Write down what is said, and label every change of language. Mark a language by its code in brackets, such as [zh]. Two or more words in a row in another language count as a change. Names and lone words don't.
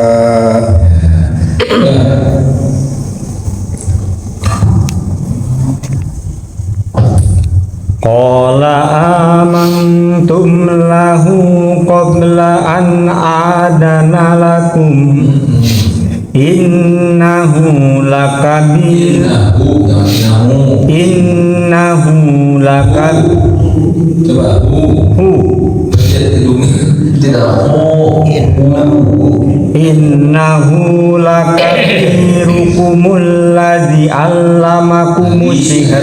[ar] قال آمنتم له قبل أن آذن لكم إنه لكبير إنه لكب Coba إنه لكبيركم الذي علمكم السحر.